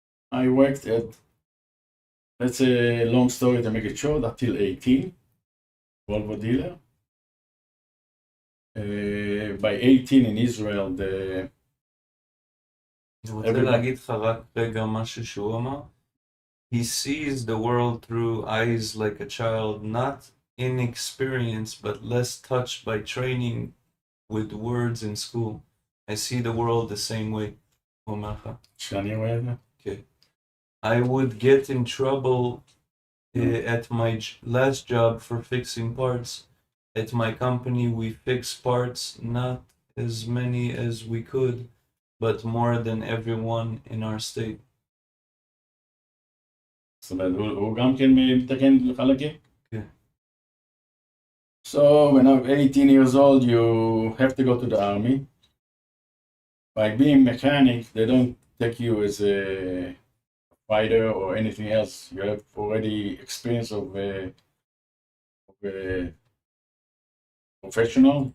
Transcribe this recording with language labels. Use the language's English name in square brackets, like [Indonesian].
[English] I worked at, that's a long story to make it short, until 18, Volvo dealer. By 18 in Israel, [Hebrew] אני רוצה להגיד לך רק רגע משהו שהוא אמר. [English] He sees the world through eyes like a child, not inexperienced, but less touched by training with words in school. I see the world the same way. [Hebrew] הוא אומר לך. שאני רואה את זה? [English] Okay. I would get in trouble at my last job for fixing parts. At my company, we fix parts, not as many as we could, but more than everyone in our state. [Hebrew] זאת אומרת, הוא גם כן מתקן חלקים? כן. [English] So when I'm 18 years old, you have to go to the army. By being mechanic, they don't take you as a fighter or anything else. You have already experience of a professional.